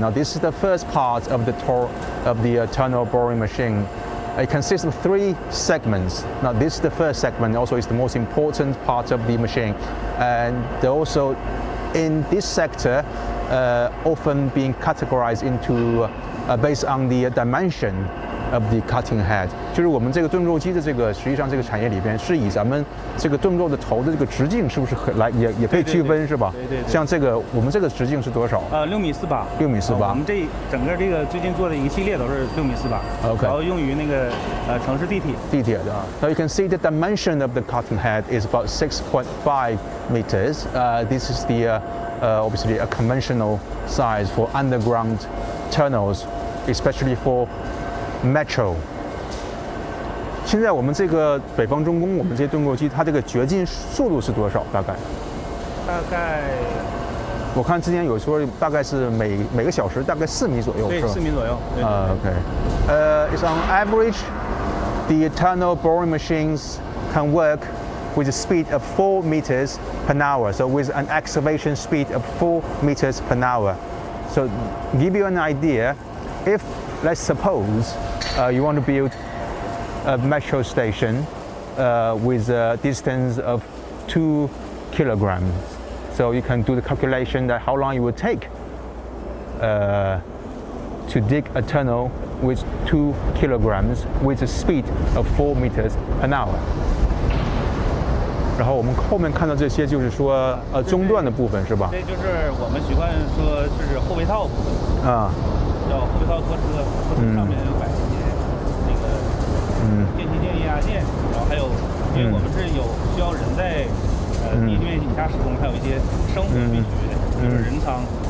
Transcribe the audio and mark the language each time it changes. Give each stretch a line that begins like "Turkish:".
English: Now this is the first part of the tunnel boring machine. It consists of 3 segments. Now this is the first segment, also is the most important part of the machine. And also in this sector, often being categorized into based on the dimension of the cutting head，
Chinese: 就是我们这个盾构机的这个实际上这个产业里边是以咱们这个盾构的头的这个直径是不是也可以区分是吧？对。像这个我们这个直径是多少？6.48米。 6.48米。我们这整个这个最近做的一个系列都是6.48米。 OK。然后用于那个城市地铁的。
English: Now you can see the dimension of the cutting head is about 6.5 meters. This is the obviously a conventional size for underground tunnels, especially for metro.
Chinese: 现在我们这个北方中工，我们这些盾构机，它这个掘进速度是多少？大概我看之前有说大概是每个小时大概4米左右，对，4米左右。 OK.
English: It's on average, the tunnel boring machines can work with a speed of 4 meters per hour. So with an excavation speed of 4 meters per hour. So give you an idea, if let's suppose you want to build a metro station with a distance of 2 kilograms. So you can do the calculation that how long it would take to dig a tunnel with 2 kilograms with a speed of 4 meters per hour.
Chinese: 然后我们后面看到这些就是说中段的部分是吧？这就是我们习惯说是后备套部分啊，叫后备套拖车，拖车上面有摆一些那个电气键、液压键，然后还有因为我们是有需要人在地面以下施工，还有一些生活必须的，就是人仓。